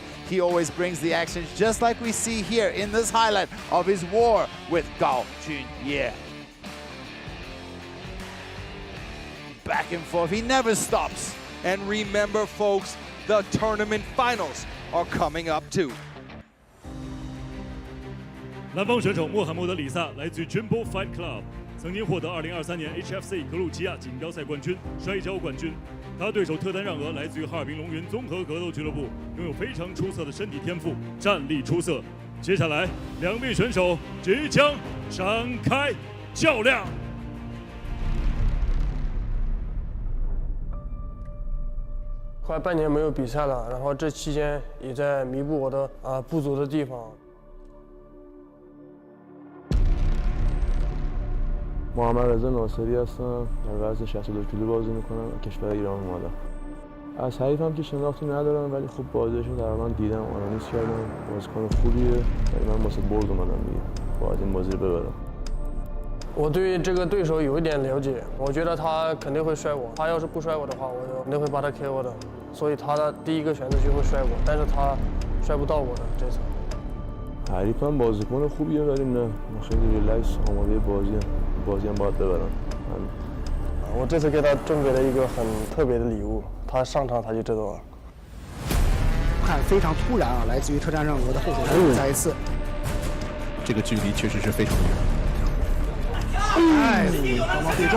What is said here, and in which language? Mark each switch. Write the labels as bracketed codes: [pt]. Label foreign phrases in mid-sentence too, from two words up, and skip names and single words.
[en] He always brings the action, just like we see here in this highlight of his war with Gao Junye. Back and forth, he never stops. And remember, folks, the tournament finals are coming up too. [zh] 南方选手穆罕默德·里萨来自于 Jimbo Fight Club， 曾经获得2023年 HFC 格鲁吉亚锦标赛冠军、摔跤冠军。他对手特丹让俄来自于哈尔滨龙云综合格斗俱乐部，拥有非常出色的身体天赋，战力出色。接下来2位选手即将展开较量。快半年没有比赛了，然后这期间也在弥补我的不足的地方。 [fa] محمد رضا ناصری هستم. در وزن 62 کیلو بازی میکنم. کشور ایران اومدم. از حریفم که شناختی ندارم ولی خوب بازیشو تقریبا دیدم، آنالیز کردم. بازیکن خوبیه. ولی من واسه برد اومدم دیگه. باید این بازی رو ببرم. [zh] 我对这个对手有一点了解，我觉得他肯定会摔我。他要是不摔我的话，我就肯定会把他 KO 的。所以他的第一个选择就会摔我，但是他摔不到我的这次。 [fa] حریفم بازیکن خوبیه ولی نه، من خیلی ریلکس آماده بازی هم باید ببرم. [zh] 我这次给他准备了一个很特别的礼物，他上场他就知道了。看非常突然啊，来自于特战让俄的后手再一次这个距离确实是非常远。哎，双方对撞。